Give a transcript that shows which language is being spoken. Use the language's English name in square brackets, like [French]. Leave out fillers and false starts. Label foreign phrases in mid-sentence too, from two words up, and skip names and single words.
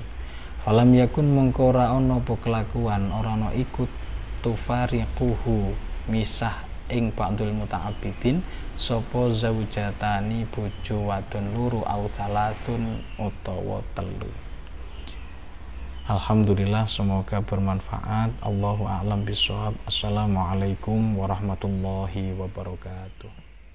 [Arabic] فلم يكن [Javanese] mongko ora ana apa kelakuan ora ana iku tufariquhu misah ing [Arabic] بعض المتعبدين [Javanese] sapa zaujatani bojo wadon loro [Arabic] أو ثلاث [Javanese] utawa telu. [Indonesian] Alhamdulillah, semoga bermanfaat. [Arabic] الله أعلم بالصواب. السلام عليكم ورحمة الله وبركاته.